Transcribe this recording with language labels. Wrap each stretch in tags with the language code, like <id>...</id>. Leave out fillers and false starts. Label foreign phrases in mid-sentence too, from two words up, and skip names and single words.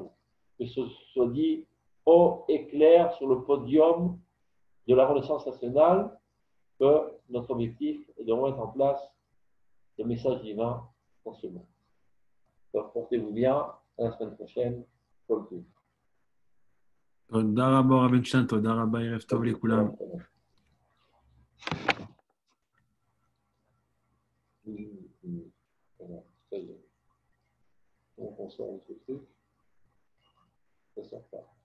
<fr>Que ce soit dit haut et clair sur le podium de la Renaissance nationale que notre objectif est de remettre en place le message divin dans ce monde. Donc, portez-vous bien. À la semaine prochaine.</fr> <he>תודה רבה רב בן-שן, תודה רבה, ערב טוב לכולם.</he> <fr>Donc on sort ce truc, ça sort pas.</fr>